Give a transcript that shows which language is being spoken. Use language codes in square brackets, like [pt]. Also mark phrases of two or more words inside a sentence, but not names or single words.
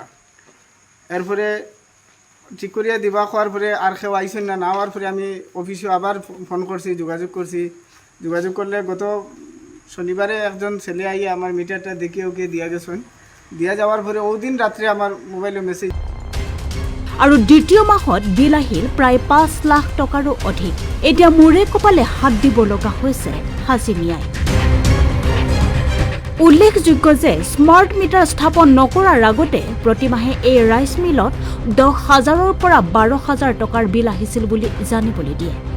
[bn] এরপরে ঠিক করিয়া দিবা কোয়ার পরে আর কেউ আইসেন না, না হওয়ার পরে আমি অফিসে আবার ফোন করছি, যোগাযোগ করলে গত শনিবারে একজন ছেলে আইয়া আমার মিটারটা দেখিয়ে ওকে দিয়া গেছেন। দিয়া যাওয়ার পরে ওদিন রাত্রে আমার মোবাইলে মেসেজ। [as] আৰু দ্বিতীয় মাহত বিল আহিল প্ৰায় ৫ লাখ টকাৰো অধিক। এতিয়া মূৰে কপালে হাত দিব লগা হৈছে হাজী মিয়াই। উল্লেখযোগ্য যে স্মাৰ্ট মিটাৰ স্থাপন নকৰাৰ আগতে প্ৰতিমাহে এই ৰাইচ মিলত ১০,০০০ৰ পৰা ১২,০০০ টকাৰ বিল আহিছিল বুলি জানিবলৈ দিয়ে।